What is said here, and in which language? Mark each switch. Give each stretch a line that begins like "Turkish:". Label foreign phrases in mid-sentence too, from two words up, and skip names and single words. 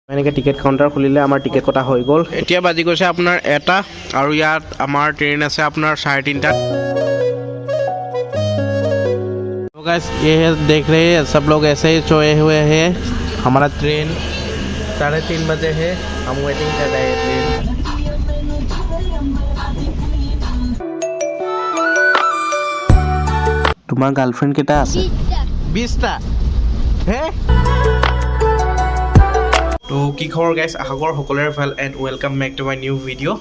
Assamese: এনেকৈ টিকেট কাউণ্টাৰ খুলিলে আমাৰ টিকেট কটা হৈ গ'ল। এতিয়া বাজি গৈছে আপোনাৰ 1টা আৰু ইয়াত আমাৰ ট্ৰেইন আছে আপোনাৰ 3:30।
Hindi: तो गाइस ये देख रहे हैं सब लोग ऐसे ही सोए हुए हैं। हमारा ट्रेन 3:30 बजे है, हम वेटिंग कर रहे हैं ट्रेन।
Assamese: তোমাৰ গাৰ্লফ্ৰেণ্ড কেইটা আছে? 20টা হে। তো কি খবৰ গাইছ, আশা কৰোঁ সকলোৰে ভাল
English: and welcome back to my new video'.